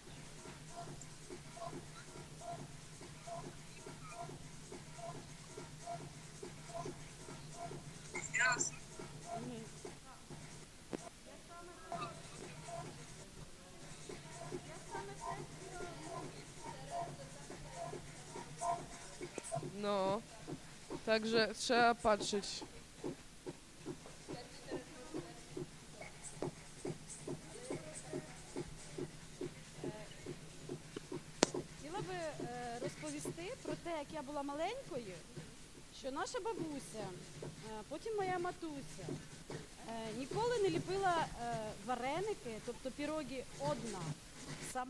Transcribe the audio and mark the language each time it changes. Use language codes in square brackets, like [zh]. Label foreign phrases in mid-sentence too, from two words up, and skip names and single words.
[uk] М'ясо. [pl] No, także trzeba patrzeć. [uk] хотіла би розповісти про те, як я була маленькою, що наша бабуся, потім моя матуся, ніколи не ліпила вареники, тобто піроги одна, сама.